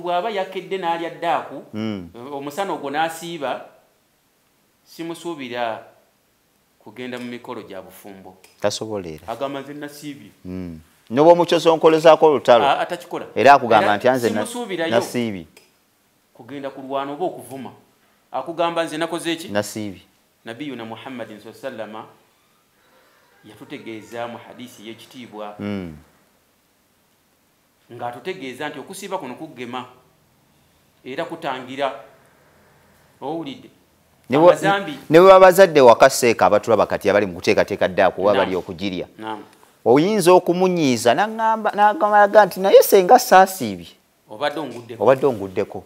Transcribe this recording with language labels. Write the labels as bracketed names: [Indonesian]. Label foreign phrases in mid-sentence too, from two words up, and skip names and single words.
[Ganda] bw'aba yakedde n'alya ddaaku omusana ogwo n'asiiba simusuubira kugenda mu mikolo gya bufumbo tasobolera agamba nze nasiibye noba omukyosonkolezaako olutalo atakikola era akugamba nti anze nasiibye kugenda kulwana oba okuvuma akugamba nze nakoze eki nasiibye. Nabiyuna Muhammadin [Arabic] صلى الله عليه وسلم [Ganda] yatutegeeza mu hadisi y'ekitiibwa ng'atutegeeza nti okusiiba kuno kugema era kutangira owulidde ne bwe babazadde wakaseeka abatulaba kati abali mu kuteekateeka ddaaku oba bali okugirya oyinza okumunyiiza n'agamba nti naye senga saasiibye obadde onguddeko